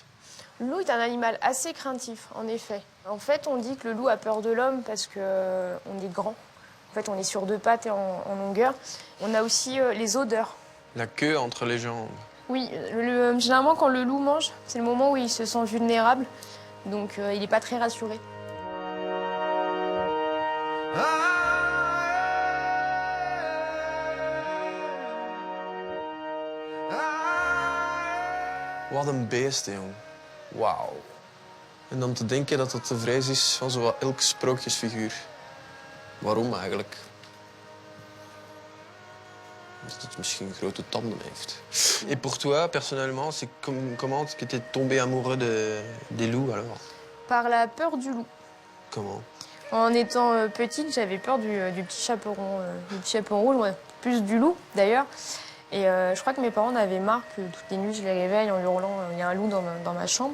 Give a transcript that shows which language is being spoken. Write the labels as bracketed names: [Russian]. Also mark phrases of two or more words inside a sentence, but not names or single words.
[French] Le loup est un animal assez craintif, en effet. En fait, on dit que le loup a peur de l'homme parce qu'on est grand. En fait, on est sur deux pattes et en longueur. On a aussi les odeurs. La queue entre les jambes. Oui, généralement, quand le loup mange, c'est le moment où il se sent vulnérable. Donc, il n'est pas très rassuré. [Dutch] Wat een beesten, jong. Wauw. En dan te denken dat het de vrees is van zowat elk sprookjesfiguur. Waarom eigenlijk? Omdat het misschien grote tanden heeft. [French] Et pour toi, personnellement, c'est comment que tu es tombé amoureux des loups alors? Par la peur du loup. Comment? En étant petite, j'avais peur du petit chaperon rouge, ouais. Plus du loup d'ailleurs. Et je crois que mes parents en avaient marre que toutes les nuits je les réveille en hurlant il y a un loup dans ma chambre.